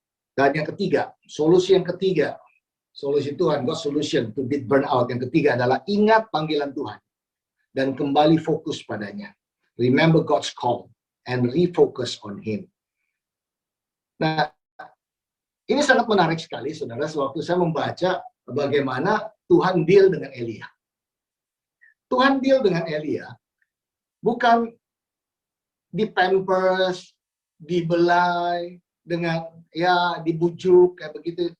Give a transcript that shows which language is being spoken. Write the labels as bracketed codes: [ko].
[id] Dan yang ketiga, solusi yang ketiga, solusi Tuhan, God's solution to beat burnout. Yang ketiga adalah ingat panggilan Tuhan dan kembali fokus padanya. [en] Remember God's call and refocus on Him. [id] Nah, ini sangat menarik sekali, saudara, sewaktu saya membaca bagaimana Tuhan deal dengan Elia. Tuhan deal dengan Elia bukan di pampers, dibelai, dengan ya dibujuk kayak begitu.